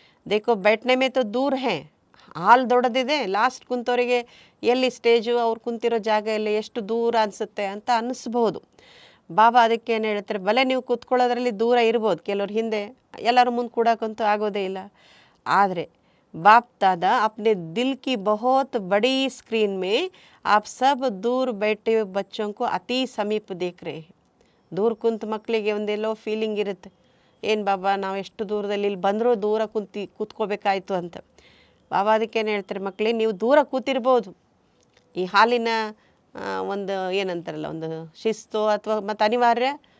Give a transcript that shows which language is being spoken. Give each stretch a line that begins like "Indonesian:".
Hindi: ದೇಖೋ बैठने में तो दूर है,
Kannada: ಹಾಲ್ ದೊಡ್ಡದಿದೆ, ಲಾಸ್ಟ್ ಕುಂತವರಿಗೆ ಎಲ್ಲಿ ಸ್ಟೇಜು ಅವ್ರು ಕುಂತಿರೋ ಜಾಗ ಎಲ್ಲ ಎಷ್ಟು ದೂರ ಅನಿಸುತ್ತೆ ಅಂತ ಅನ್ನಿಸ್ಬೋದು. ಬಾಬಾ ಅದಕ್ಕೆ ಏನು ಹೇಳ್ತಾರೆ, ಭಲೆ ನೀವು ಕೂತ್ಕೊಳ್ಳೋದ್ರಲ್ಲಿ ದೂರ ಇರ್ಬೋದು, ಕೆಲವ್ರು ಹಿಂದೆ, ಎಲ್ಲರೂ ಮುಂದೆ ಕೂಡಕ್ಕಂತೂ ಆಗೋದೇ ಇಲ್ಲ. ಆದರೆ
Hindi: बाप दादा अपने दिल की बहुत बड़ी स्क्रीन में आप सब दूर बैठे हुए बच्चों को अति समीप देख रहे हैं.
Kannada: ದೂರ ಕುಂತ ಮಕ್ಕಳಿಗೆ ಒಂದೆಲ್ಲೋ ಫೀಲಿಂಗ್ ಇರುತ್ತೆ, ಏನು ಬಾಬಾ ನಾವು ಎಷ್ಟು ದೂರದಲ್ಲಿ, ಇಲ್ಲಿ ಬಂದರೂ ದೂರ ಕೂತ್ಕೋಬೇಕಾಯ್ತು ಅಂತ. ಬಾಬಾ ಅದಕ್ಕೇನು ಹೇಳ್ತಾರೆ, ಮಕ್ಕಳೇ ನೀವು ದೂರ ಕೂತಿರ್ಬೋದು, ಈ ಹಾಲಿನ ಒಂದು ಏನಂತಾರಲ್ಲ ಒಂದು ಶಿಸ್ತು ಅಥವಾ ಮತ್ತು ಅನಿವಾರ್ಯ.